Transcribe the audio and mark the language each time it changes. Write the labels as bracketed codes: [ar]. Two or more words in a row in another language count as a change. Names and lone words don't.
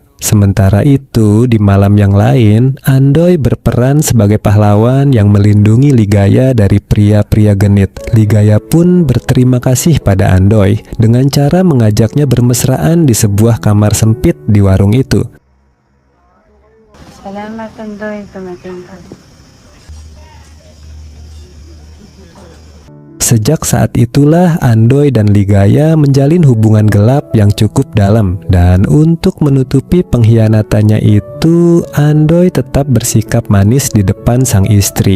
[id] Sementara itu, di malam yang lain, Andoy berperan sebagai pahlawan yang melindungi Ligaya dari pria-pria genit. Ligaya pun berterima kasih pada Andoy dengan cara mengajaknya bermesraan di sebuah kamar sempit di warung itu. [tl] Salamat, Andoy, tumating ka. [id] Sejak saat itulah Andoy dan Ligaya menjalin hubungan gelap yang cukup dalam. Dan untuk menutupi pengkhianatannya itu, Andoy tetap bersikap manis di depan sang istri.